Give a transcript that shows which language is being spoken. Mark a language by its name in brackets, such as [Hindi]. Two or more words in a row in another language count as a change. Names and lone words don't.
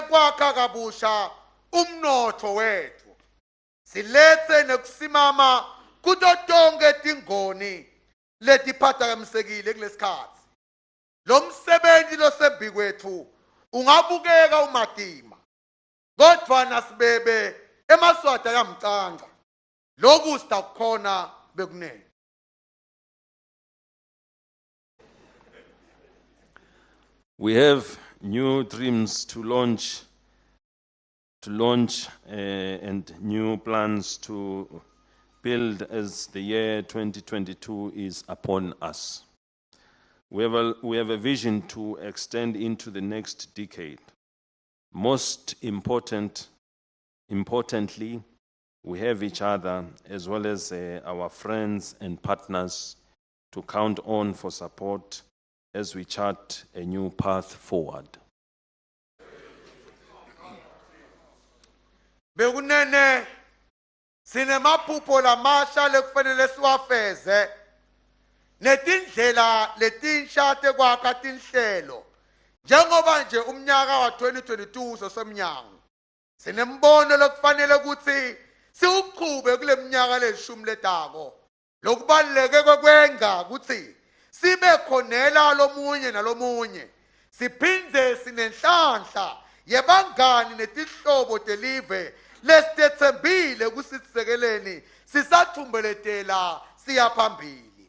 [Swati] kwakha kabusha umnotho wethu silethe nekusimama kuto tonke tingoni letiphazamisekile kulesikhathi lo msebenzi losembi kwethu ungabukeka umadima kodwa nasibebe emaswati ayamcanga lokhu sitakukhona bekunene. [English] We have new dreams to launch and new plans to build as the year 2022 is upon us. We have a vision to extend into the next decade. Most importantly, we have each other as well as our friends and partners to count on for support as we chart a new path forward. [Swati] Bekunene sinemaphupho lamasha lekufanele siwafeze netindlela letinsha tekwakha tinhlelo njengoba nje umnyaka wa 2022 sosemnyango sinembono lokufanele ukuthi siuqhube kule minyaka leshumi letako lokubaleke kwekwenza ukuthi sibe khonela lomunye nalomunye siphindze sinenhlanhla yebangani netihlobo telive lesithembile kusitsekeleni sisathumbelethela siyaphambili.